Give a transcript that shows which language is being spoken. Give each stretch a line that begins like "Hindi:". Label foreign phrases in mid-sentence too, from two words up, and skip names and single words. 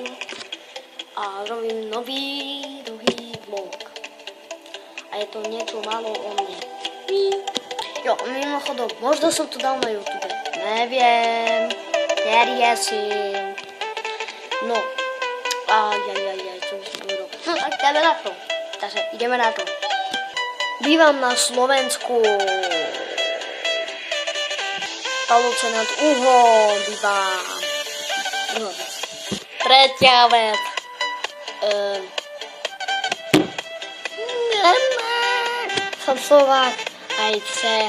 Slovak: A robím nový druhý vlog.
Czech: A je to něco málo o mně.
Slovak: Jo, mimochodom, možno jsem to dal na YouTube.
Czech: Nevím, nerieším.
Slovak: No, co by som povedal.
Czech: No tak jdeme na to.
Slovak: Takže ideme na to. Bývam na Slovensku. Palovce nad Uhom bývam. Druhá vec. Tretia vec. Som Slovák aj Čech.